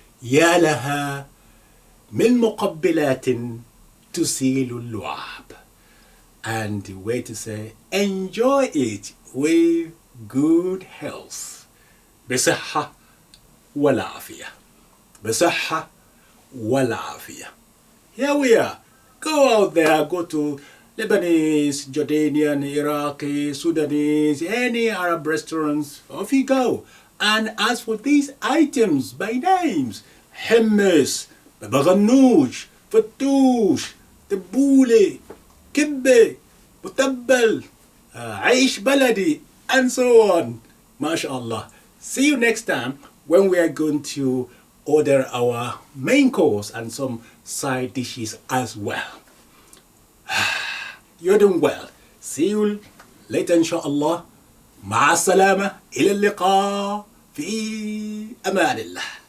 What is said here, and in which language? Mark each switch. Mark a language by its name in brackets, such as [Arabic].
[Arabic] يا لها من مقبلات تسيل اللعاب. [English] And the way to say, enjoy it with good health. [Arabic] بصحة والعافية. بصحة والعافية. [English] Here we are. Go out there, go to Lebanese, Jordanian, Iraqi, Sudanese, any Arab restaurants. Off you go. And ask for these items by names. [Arabic] Hummus, بغنوج, فتوش, تبولة, كبة, متبل, عيش بلدي, and so on. MashaAllah. [English] See you next time when we are going to order our main course and some side dishes as well. You're doing well. See you later inshallah. [Arabic] مع السلامة. إلى اللقاء في أمان الله.